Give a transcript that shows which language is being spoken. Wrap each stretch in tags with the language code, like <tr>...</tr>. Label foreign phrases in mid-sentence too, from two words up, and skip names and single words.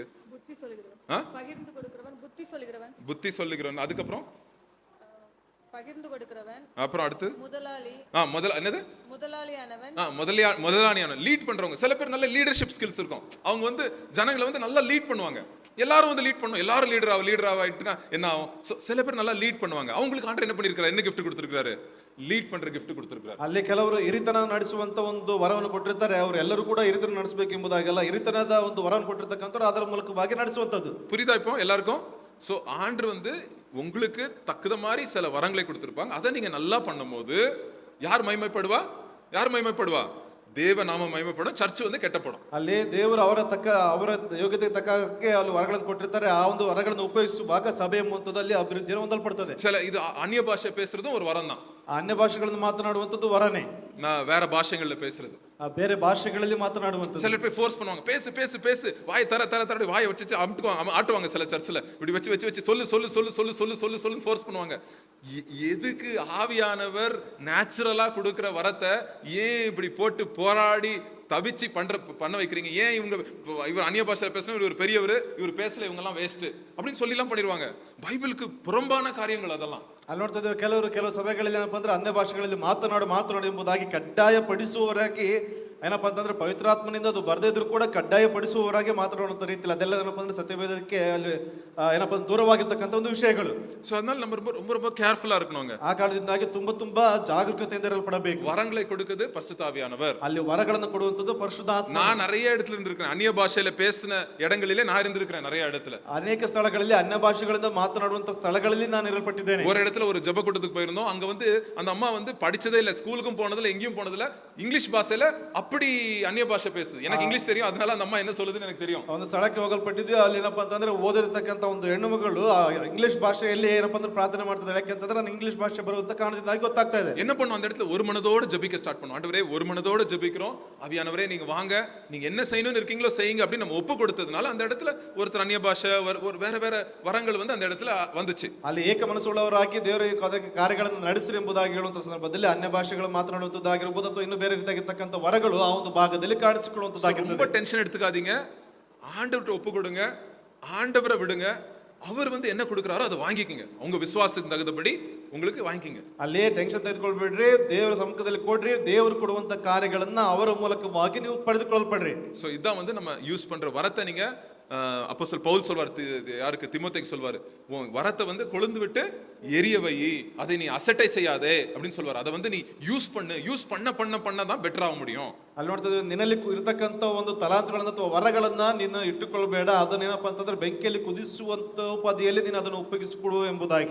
<ta>புத்தி சொல்லுகிறவன், பகிர்ந்து கொடுக்கிறவன், புத்தி சொல்லுகிறவன். அதுக்கப்புறம் பகிர்ந்து கொடுக்கிறவன், அப்புறம் அடுத்து முதலாளி. என்னது? முதலாளியானவன், லீட் பண்றவங்க. சில பேர் நல்ல</ta> <en>leadership skills</en> <ta>இருக்கும், அவங்க வந்து ஜனங்களை வந்து நல்லா லீட் பண்ணுவாங்க. எல்லாரும் வந்து லீட் பண்ணும், எல்லாரும் லீடர் ஆயிட்டுனா என்ன ஆகும்? சில பேர் நல்லா லீட் பண்ணுவாங்க. அவங்களுக்கு ஆண்டவர் என்ன பண்ணிருக்காரு, என்ன gift கொடுத்திருக்காரு?</ta> <kn>ಲೀಡ್ ಪண்ற gift ಕೊಡ್ತಿರ್ತಾರೆ. ಅಲ್ಲಿ ಕೆಲವರು ಹಿರಿತನ ನಡೆಸುವಂತ ಒಂದು ವರವನ್ನು ಕೊಟ್ಟಿರ್ತಾರೆ. ಅವರು ಎಲ್ಲರೂ ಕೂಡ ಹಿರಿತನ ನಡೆಸಬೇಕು ಎಂಬುದಾಗಲ್ಲ, ಹಿರಿತನದ ಒಂದು ವರವನ್ನು ಕೊಟ್ಟಿರ್ತಕ್ಕಂಥವ್ರು ಅದರ ಮೂಲಕವಾಗಿ ನಡೆಸುವಂತದ್ದು.</kn> <ta>புரியுதா இப்போ எல்லாருக்கும்? சோ ஆண்டவர் வந்து உங்களுக்கு தகுந்த மாதிரி சில வரங்களை கொடுத்திருப்பாங்க. அதை நீங்க நல்லா பண்ணும்போது யார் மகிமைப்படுவா? தேவ நாம மகிமைப்படும், ಚರ್ಚ್ வந்து ಕೆಟ್ಟಪடும்.</ta> <kn>ಅಲ್ಲಿ ದೇವರು ಅವರ ಯೋಗ್ಯತೆಗೆ ತಕ್ಕಕ್ಕೆ ಅಲ್ಲಿ ವರಗಳನ್ನು ಕೊಟ್ಟಿರ್ತಾರೆ. ಆ ಒಂದು ವರಗಳನ್ನು ಉಪಯೋಗಿಸುವಾಗ ಸಭೆ ಮೊತ್ತದಲ್ಲಿ ಅಭಿವೃದ್ಧಿಯನ್ನು ಹೊಂದಲ್ಪಡ್ತದೆ.</kn> <ta>இது அந்நிய பாஷை பேசுறதும் ஒரு வரம் தான்.</ta> <kn>ಅನ್ಯ ಭಾಷೆಗಳನ್ನು ಮಾತನಾಡುವಂತದ್ದು ವರನೇ.</kn> <ta>வேற பாஷைகள்ல பேசுறது,</ta> <kn>ಬೇರೆ ಭಾಷೆಗಳಲ್ಲಿ ಮಾತನಾಡುವಂತದ್ದು.</kn> <ta>சில பேர் ஃபோர்ஸ் பண்ணுவாங்க, பேசு வாய் தர வாயை வச்சு ஆட்டுவாங்க. சில சர்ச்சில் இப்படி வச்சு சொல்லு ஃபோர்ஸ் பண்ணுவாங்க. எதுக்கு ஆவியானவர் நேச்சுரலா கொடுக்கிற வரத்தை ஏன் இப்படி போட்டு போராடி தவிச்சு பண்ண வைக்கிறீங்க? ஏன் இவர் அந்நிய பாஷையில பேசணும், இவர் பெரியவர், இவர் பேசல, இவங்க எல்லாம் வேஸ்ட் அப்படின்னு சொல்லி எல்லாம் பண்ணிடுவாங்க. பைபிளுக்கு புறம்பான காரியங்கள் அதெல்லாம்.</ta> <kn>ಅಲ್ಲಿ ನೋಡ್ತಾ ಇದ್ದೇವೆ ಕೆಲವು ಸಭೆಗಳಲ್ಲಿ ಏನಪ್ಪಾ ಅಂದ್ರೆ ಅನ್ಯ ಭಾಷೆಗಳಲ್ಲಿ ಮಾತನಾಡು ಎಂಬುದಾಗಿ ಕಡ್ಡಾಯಪಡಿಸುವವರಾಗಿ ಏನಪ್ಪಾ ಅಂತಂದ್ರೆ ಪವಿತ್ರಾತ್ಮನಿಂದ ಅದು ಬರ್ದೇ ಇದ್ರು ಕೂಡ ಕಡ್ಡಾಯಪಡಿಸುವವರಾಗಿ ಮಾತನಾಡುವಂತ ರೀತಿಯಲ್ಲಿ ಅದೆಲ್ಲ ಏನಪ್ಪಾ ಅಂದ್ರೆ ಸತ್ಯವೇದಕ್ಕೆ ಅಲ್ಲಿ ಏನಪ್ಪಾ ಅಂದ್ರೆ ದೂರವಾಗಿರ್ತಕ್ಕಂಥ ಒಂದು ವಿಷಯಗಳು.</kn> <ta>சோ அதனால நம்ம ரொம்ப கேர்ஃபுல்லா இருக்கணுங்க.</ta> <kn>ಆ ಕಾರಣದಿಂದಾಗಿ ತುಂಬಾ ಜಾಗರೂಕತೆಯಿಂದ ಇರಲ್ಪಡಬೇಕು.</kn> <ta>வரங்களை கொடுக்குது பரிசுத்த ஆவியானவர்.</ta> <kn>ಅಲ್ಲಿ ವರಗಳನ್ನು ಕೊಡುವಂತದ್ದು ಪರಿಶುದ್ಧಾತ್ಮ.</kn> <ta>நான் நிறைய இடத்துல இருந்திருக்கேன், அந்நிய பாஷையில பேசின இடங்களிலே நான் இருந்திருக்கிறேன் நிறைய இடத்துல.</ta> <kn>ಅನೇಕ ಸ್ಥಳಗಳಲ್ಲಿ ಅನ್ಯ ಭಾಷೆಗಳಿಂದ ಮಾತನಾಡುವಂತ ಸ್ಥಳಗಳಲ್ಲಿ ನಾನು ಇರಲ್ಪಟ್ಟಿದ್ದೇನೆ.</kn> <ta>ஒரு இடத்துல ஒரு ஜெப கூட்டத்துக்கு போயிருந்தோம். அங்க வந்து அந்த அம்மா வந்து படிச்சதே இல்ல, ஸ்கூலுக்கும் போனதில்ல, எங்கேயும் போனதில்ல, இங்கிலீஷ் பாஷையில அப்படி அந்நிய பாஷை பேசுது. எனக்கு இங்கிலீஷ் தெரியும், அதனால அந்த அம்மா என்ன சொல்லுதுன்னு எனக்கு தெரியும்.</ta> <kn>ಒಂದು ಸ್ಥಳಕ್ಕೆ ಹೋಗಲ್ಪಟ್ಟಿದ್ವಿ. ಅಲ್ಲಿ ಏನಪ್ಪಾ ಅಂತಂದ್ರೆ ಓದಿರ್ತಕ್ಕಂಥ ಒಂದು ಹೆಣ್ಣು ಮಗಳು ಇಂಗ್ಲಿಷ್ ಭಾಷೆಯಲ್ಲಿ ಏನಪ್ಪಾ ಅಂದ್ರೆ ಪ್ರಾರ್ಥನೆ ಮಾಡ್ತಿದ್ದಾರೆ. ಯಾಕೆಂತಂದ್ರೆ ನಾನು ಇಂಗ್ಲಿಷ್ ಭಾಷೆ ಬರುವಂತ ಕಾರಣದಿಂದಾಗಿ ಗೊತ್ತಾಗ್ತಾ ಇದೆ.</kn> <ta>என்ன பண்ணும், அந்த இடத்துல ஒரு மனதோட ஜெபிக்க ஸ்டார்ட் பண்ணும். ஆண்டவரே ஒரு மனதோட ஜெபிக்கிறோம், ஆவியானவரே நீங்க வாங்க, நீங்க என்ன செய்யணும்னு இருக்கீங்களோ செய்யுங்க அப்படி நம்ம ஒப்பு கொடுத்ததுனால அந்த இடத்துல ஒருத்தர் அந்நிய பாஷை ஒரு வேற வரங்கள் வந்து அந்த இடத்துல வந்துச்சு.</ta> <kn>ಅಲ್ಲಿ ಏಕ ಮನಸ್ಸುಳ್ಳವರಾಗಿ ದೇವರ ಅದಕ್ಕೆ ಕಾರ್ಯಗಳನ್ನು ನಡೆಸಿರಿ ಎಂಬುದಾಗಿ ಹೇಳುವಂತ ಸಂದರ್ಭದಲ್ಲಿ ಅನ್ಯ ಭಾಷೆಗಳು ಮಾತನಾಡುವಂತದ್ದಾಗಿರ್ಬೋದು ಅಥವಾ ಇನ್ನು ಬೇರೆ ರೀತಿಯಾಗಿರ್ತಕ್ಕಂಥ ವರಗಳು ಆ ಒಂದು ಭಾಗದಲ್ಲಿ ಕಾಣಿಸಿಕೊಳ್ಳುವಂತದ್ದಾಗಿರ್ತದೆ.</kn> <ta>ரொம்ப டென்ஷன் எடுத்துக்காதீங்க, ஆண்டவர்கிட்ட ஒப்பு கொடுங்க, ஆண்டவரை விடுங்க, அவர் வந்து என்ன கொடுக்குறாரோ அதை வாங்கிக்கங்க, உங்க விசுவாசத்துக்கு தகுந்தபடி உங்களுக்கு வாங்கிக்கங்க.</ta> <kn>ಅಲ್ಲೇ ಟೆನ್ಷನ್ ತೆಗೆದುಕೊಳ್ಬೇಡ್ರಿ, ದೇವರ ಸಮ್ಮುಖದಲ್ಲಿ ಕೊಡ್ರಿ, ದೇವರು ಕೊಡುವಂತ ಕಾರ್ಯಗಳನ್ನ ಅವರ ಮೂಲಕವಾಗಿ ನೀವು ಪಡೆದುಕೊಳ್ಳಲ್ಪಡ್ರಿ.</kn> <ta>சோ இதான் வந்து நம்ம யூஸ் பண்ற வரத்தை. நீங்க அப்போஸ்தலர் பவுல் சொல்வார், யாருக்கு, திமோத்தேயுக்கு சொல்வார், உன் வரத்தை வந்து கொழுந்து விட்டு எரிய வை, அதை நீ அசட்டை செய்யாதே அப்படின்னு சொல்வார். அதை வந்து நீ யூஸ் பண்ண தான் பெட்டர் ஆக முடியும்.</ta> <kn>ಅಲ್ಲಿ ನೋಡ್ತಾ ಇದ್ದೀವಿ, ನಿನ್ನಲ್ಲಿ ಇರತಕ್ಕಂತ ಒಂದು ತಲಾಂತುಗಳನ್ನ ಅಥವಾ ವರಗಳನ್ನ ನೀನು ಇಟ್ಟುಕೊಳ್ಬೇಡ, ಅದನ್ನೇನಪ್ಪ ಅಂತಂದ್ರೆ ಬೆಂಕಿಯಲ್ಲಿ ಕುದಿಸುವಂತ ಉಪಾಧಿಯಲ್ಲಿ ನೀನು ಅದನ್ನು ಉಪಯೋಗಿಸಿಕೊಡು ಎಂಬುದಾಗಿ.</kn>